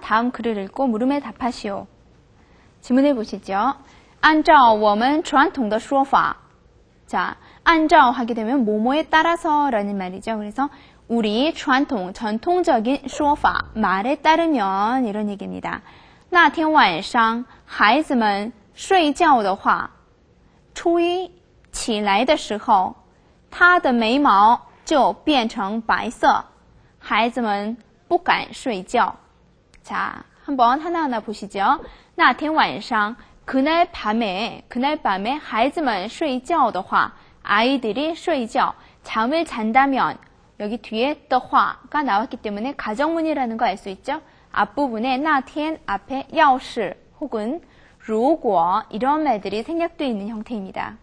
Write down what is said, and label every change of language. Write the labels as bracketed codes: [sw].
[ko] 다음 글을 읽고 물음에 답하시오. 지문을 보시죠. [zh] 按照我们传统的说法. [ko] 자, 按照 하게 되면 뭐뭐에 따라서 라는 말이죠. 그래서 우리 전통적인 说法, 말에 따르면 이런 얘기입니다. [zh] 那天晚上孩子们睡觉的话初一起来的时候他的眉毛就变成白色孩子们不敢睡觉. [ko] 자, 한번 하나하나 보시죠. [zh] 那天晚上 [ko] 그날 밤에 [zh] 孩子们睡觉的话 [ko] 아이들이 睡觉 잠을 잔다면 여기 뒤에 的话가 나왔기 때문에 가정문이라는 거 알 수 있죠? 앞부분에 那天 앞에 要是 혹은 如果 이런 말들이 생략되어 있는 형태입니다.